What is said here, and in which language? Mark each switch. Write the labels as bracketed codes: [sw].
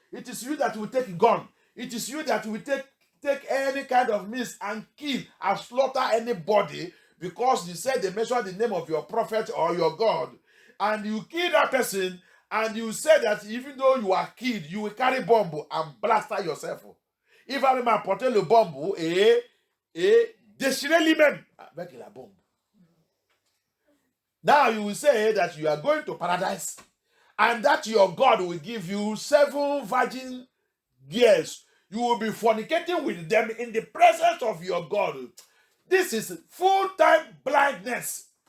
[en] It is you that will take gun. It is you that will take any kind of means and kill and slaughter anybody because you said they mention the name of your prophet or your God. And you kill that person and you say that even though you are killed, you will carry bomb and blast yourself. [fr] Il va même apporter le bombe et déchirer lui-même avec la bombe. [en] Now you will say that you are going to paradise and that your God will give you 7 virgin years. You will be fornicating with them in the presence of your God. This is full-time blindness.